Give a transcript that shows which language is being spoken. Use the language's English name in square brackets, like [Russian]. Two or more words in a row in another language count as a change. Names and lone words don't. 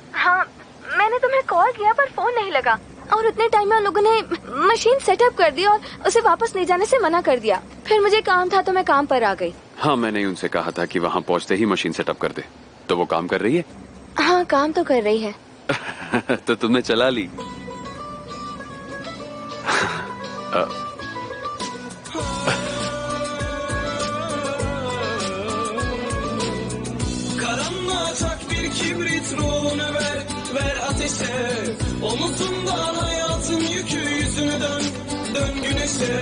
[Hindi] हाँ, मैंने तुम्हें कॉल किया पर फोन नहीं लगा, और उतने टाइम में उन लोगों ने [English] machine setup [Hindi] कर दी और उसे वापस ले जाने से मना कर दिया। फिर मुझे काम था तो मैं काम पर आ गई। हाँ, मैंने उनसे कहा था कि वहाँ पहुँचते ही [English] machine setup [Hindi] कर दे। तो वो काम कर रही है? हाँ, काम तो कर रही है। तो तुमने चला ली। [Turkish] Karanlığa bir kibrit ruhunu ver ateşe. Omuzundan hayatın yükü, yüzünü dön güneşe.